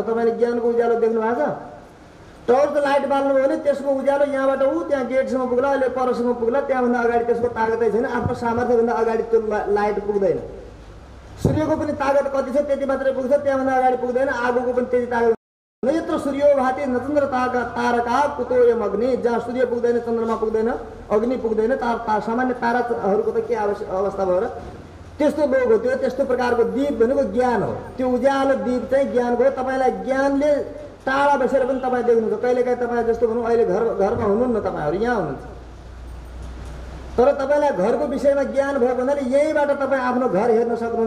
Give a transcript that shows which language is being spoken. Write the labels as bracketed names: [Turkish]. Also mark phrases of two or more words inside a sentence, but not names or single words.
[Nepali] तपाईँले ज्ञानको उज्यालो देख्नु भएको छ? [English] torch light [Nepali] बाल्नुभयो भने त्यसको उज्यालो यहाँबाट त्यहाँ गेटसम्म पुग्ला, अहिले परसम्म पुग्ला, त्यहाँभन्दा अगाडि त्यसको तागतै छैन। आफ्नो सामर्थ्यभन्दा अगाडि त्यो लाइट पुग्दैन। सूर्यको पनि तागत कति छ त्यति मात्रै पुग्छ, त्यहाँभन्दा अगाडि पुग्दैन। आगोको पनि त्यति तागत। [Sanskrit] नयत्र सूर्यो भाति नचन्द्र तारका कुतोयम अग्नि। [Nepali] जहाँ सूर्य पुग्दैन, चन्द्रमा पुग्दैन, अग्नि पुग्दैन, सामान्य ताराहरूको त के अवस्था भयो र? त्यस्तो लोक हो त्यो। त्यस्तो प्रकारको दीप भनेको ज्ञान हो। त्यो उज्यालो दीप चाहिँ ज्ञानको हो। तपाईँलाई ज्ञानले टाढा बसेर पनि तपाईँ देख्नुहुन्छ। कहिलेकाहीँ तपाईँ जस्तो भनौँ अहिले घरमा हुनुहुन्न, तपाईँहरू यहाँ हुनुहुन्छ, तर तपाईँलाई घरको विषयमा ज्ञान भएको हुनाले यहीँबाट तपाईँ आफ्नो घर हेर्न सक्नुहुन्छ।